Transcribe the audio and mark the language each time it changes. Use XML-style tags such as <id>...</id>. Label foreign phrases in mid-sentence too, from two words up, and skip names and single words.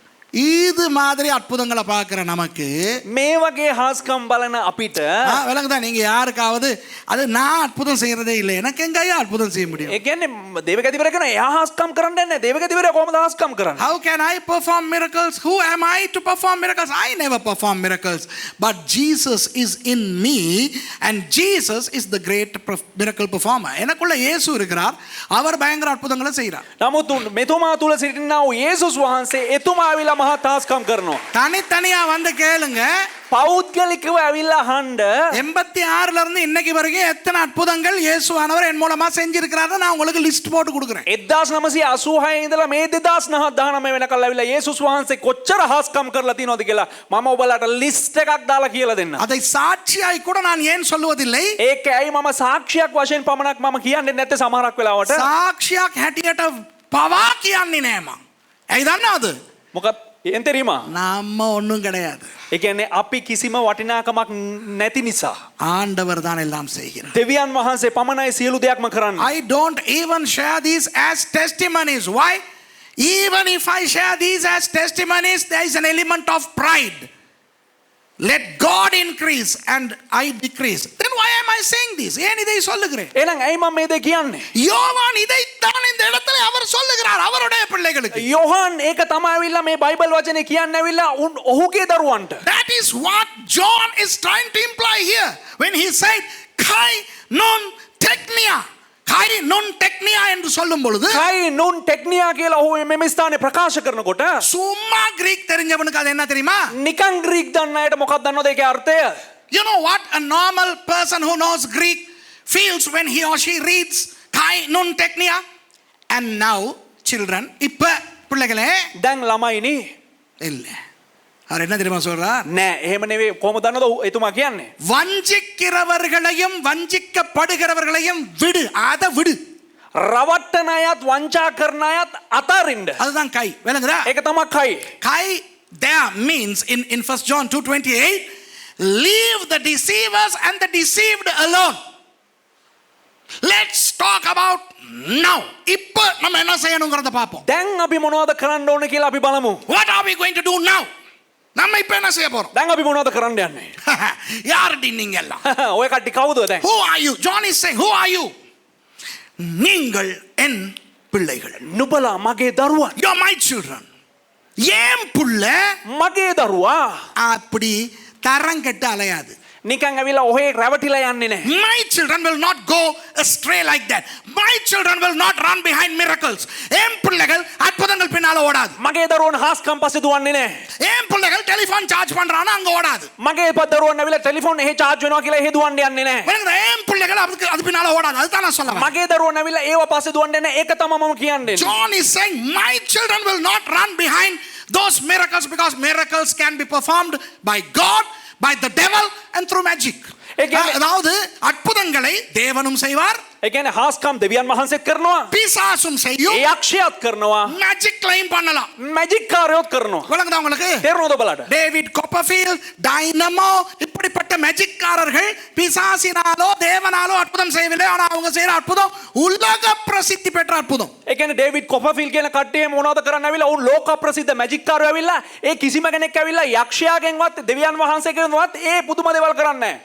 <ta>இது மாதிரி அற்புதங்களை பார்க்கிற நமக்கு</ta> <si>මේ වගේ හාස්කම් බලන අපිට</si> <ta>விளங்குதா? நீங்க யாருக்காவது அது நான் அற்புதம் செய்யறதே இல்லை, எனக்கு எங்க ஐயா அற்புதம் செய்ய முடியும்?</ta> <si>ඒ කියන්නේ දේවගතිවරයා කියන එයා හාස්කම් කරන්නේ නැහැ. දේවගතිවරයා කොහොමද හාස්කම් කරන්නේ?</si> <en>How can I perform miracles? Who am I to perform miracles? I never perform miracles, but Jesus is in me, and Jesus is the great miracle performer.</en> <ta>எனக்குள்ள இயேசு இருக்கிறார், அவர் பயங்கர அற்புதங்களை செய்கிறார்.</ta> <si>නමුත් මෙතුමා තුල සිටිනා වූ යේසුස් වහන්සේ එතුමා ඇවිල්ලා මහා හාස්කම් කරනවා.</si> <ta>தனித்தனியா வந்து கேளுங்க.</ta> <si>පෞද්ගලිකව ඇවිල්ලා අහන්න</si> <ta>86ல இருந்து இன்னைக்கு வரைக்கும் எத்தனை அற்புதங்கள் இயேசுவானவர் என் மூலமா செஞ்சிருக்கிறாரு நான் உங்களுக்கு லிஸ்ட் போட்டு கொடுக்கிறேன்.</ta> <si>1986 ඉඳලා මේ 2019 වෙනකල් ඇවිල්ලා යේසුස් වහන්සේ කොච්චර හාස්කම් කරලා තියෙනවද කියලා මම ඔයාලට ලිස්ට් එකක් දාලා කියලා දෙන්න.</si> <ta>அதை சாட்சியாய் கூட நான் ஏன் சொல்வதில்லை?</ta> <si>ඒක ඇයි මම සාක්ෂියක් වශයෙන් පමණක් මම කියන්නේ නැත්තේ සමහරක් වෙලාවට? சாட்சிයක් හැටියට පවා කියන්නේ නෑ මම. ඇයි දන්නවද? මොකද</si> <ta>ஏன் தெரியுமா? நம்ம ஒண்ணும் கிடையாது.</ta> <si>ඒ කියන්නේ අපි කිසිම වටිනාකමක් නැති නිසා</si> <ta>ஆண்டவர் தான் எல்லாம் செய்கிறார்.</ta> <si>දෙවියන් වහන්සේ පමණයි සියලු දෙයක්ම කරන්නේ.</si> <en>I don't even share these as testimonies. Why? Even if I share these as testimonies, there is an element of pride. let God increase and I decrease. Then why am I saying this?</en> <ta>ஏன் இதை சொல்லுகிறேன்?</ta> <si>එහෙනම් ඇයි මම මේ දේ කියන්නේ?</si> <ta>யோவான் இதைத்தான் இந்த இடத்துல அவர் சொல்லுகிறார் அவருடைய பிள்ளைகளுக்கு.</ta> <si>යොහන් ඒක තමයි ඇවිල්ලා මේ බයිබල් වචනේ කියන්න ඇවිල්ලා ඔහුගේ දරුවන්ට.</si> <en>That is what John is trying to imply here when he said</en> <el>καὶ νῦν τεκνία. καὶ νῦν τεκνία</el> <ta>என்று சொல்லும் பொழுது</ta> <el>καὶ νῦν τεκνία</el> <si>කියලා ඔහු මෙම ස්ථානේ ප්‍රකාශ කරනකොට</si> <ta>சும்மா கிரீக் தெரிஞ்சவனுக்கு அது என்ன தெரியுமா?</ta> <si>නිකන් ග්‍රීක් දන්න අයට මොකක්ද දන්නවද ඒකේ අර්ථය?</si> <en>You know what a normal person who knows Greek feels when he or she reads</en> <el>καὶ νῦν τεκνία?</el> <en>And now children</en> <ta>இப்ப பிள்ளைகளே</ta> <si>දැන් ළමයිනේ</si> <ta>இல்ல அவர் என்ன தெரியுமா சொல்றார்?</ta> <si>නෑ එහෙම නෙවෙයි කොහොමද දන්නවද එතුමා කියන්නේ?</si> <ta>வஞ்சிக்கிறவர்களையும் வஞ்சிக்கப்படுகிறவர்களையும் விடு அத விடு.</ta> <si>රවට්ටන අයත් වංචා කරන අයත් අතාරින්න.</si> <ta>அதுதான் கை விளங்குதா?</ta> <si>ඒක තමයි කයි.</si> <en>Kai there means in 1 John 2:28 leave the deceivers and the deceived alone. Let's talk about now.</en> <ta>இப்ப நம்ம என்ன செய்யணும்ங்கறத பாப்போம்.</ta> <si>දැන් අපි මොනවද කරන්න ඕන කියලා අපි බලමු.</si> <en>What are we going to do now?</en> <ta>நம்ம இப்ப என்ன செய்ய போறோம்?</ta> <si>දැන් අපි මොනවද කරන්න යන්නේ?</si> <ta>யாரடி நீங்க எல்லாம்?</ta> <si>ඔය කට්ටි කවුද දැන්?</si> <en>Who are you? John is saying, who are you?</en> <ta>நீங்கள் என் பிள்ளைகள்.</ta> <si>නුඹලා මගේ දරුවන්.</si> <en>You are my children.</en> <ta>ஏன் புள்ள</ta> <si>මගේ දරුවා.</si> <ta>அப்படி தரங்கட்ட அலையாது.</ta> <si>නිකන් ඇවිල්ලා ඔහේ රැවටිලා යන්නේ නැහැ.</si> <en>My children will not go astray like that. My children will not run behind miracles.</en> <ta>என் பிள்ளைகள் அற்புதங்கள் பின்னால ஓடாது.</ta> <si>මගේ දරුවන් හාස්කම් පස්සේ දුවන්නේ නැහැ.</si> <ta>என் பிள்ளைகள் டெலிபோன் சார்ஜ் பண்றானா அங்க ஓடாது.</ta> <si>මගේ දරුවන් ඇවිල්ලා ටෙලිෆෝන් එහෙ charge වෙනවා කියලා එහෙ දුවන්න යන්නේ නැහැ.</si> <ta>வேணுங்க என் பிள்ளைகள் அது பின்னால ஓடாது. அதுதான் நான் சொல்ல வரேன்.</ta> <si>මගේ දරුවන් ඇවිල්ලා ඒව පස්සේ දුවන්නේ නැහැ. ඒක තමයි මම කියන්නේ.</si> <en>John is saying my children will not run behind those miracles because miracles can be performed by God, by the devil and through magic.</en> <ta>அதாவது அற்புதங்களை தேவனும் செய்வார்.</ta> <si>ඒ කියන්නේ හාස්කම් දෙවියන් වහන්සේත් කරනවා.</si> <ta>பிசாசும் செய்யும்.</ta> <si>ඒ යක්ෂයාත් කරනවා.</si> <ta>மேஜிக் க்ளைம் பண்ணலாம்.</ta> <si>මැජික් කාර්යෝත් කරනවා.</si> <ta>விளங்குதா உங்களுக்கு?</ta> <si>තේරුණාද බලන්න?</si> <ta>டேவிட் காப்பர்ஃபீல்ட், டைனமோ இப்படிப்பட்ட மேஜிக்காரர்கள் பிசாசினாலோ தேவனாலோ அற்புதம் செய்யவில்லை. ஆனா அவங்க செய்யற அற்புதம் உலக பிரசித்தி பெற்ற அற்புதம்.</ta> <si>ඒ කියන්නේ ඩේවිඩ් කොපර්ෆීල්ඩ් කියන කට්ටිය මොනවද කරන්න ඇවිල්ලා උන් ලෝක ප්‍රසිද්ධ මැජික් කාර්යෝ ඇවිල්ලා ඒ කිසිම කෙනෙක් ඇවිල්ලා යක්ෂයාගෙන්වත් දෙවියන් වහන්සේගෙන්වත් ඒ පුදුම දේවල් කරන්නේ නැහැ.</si>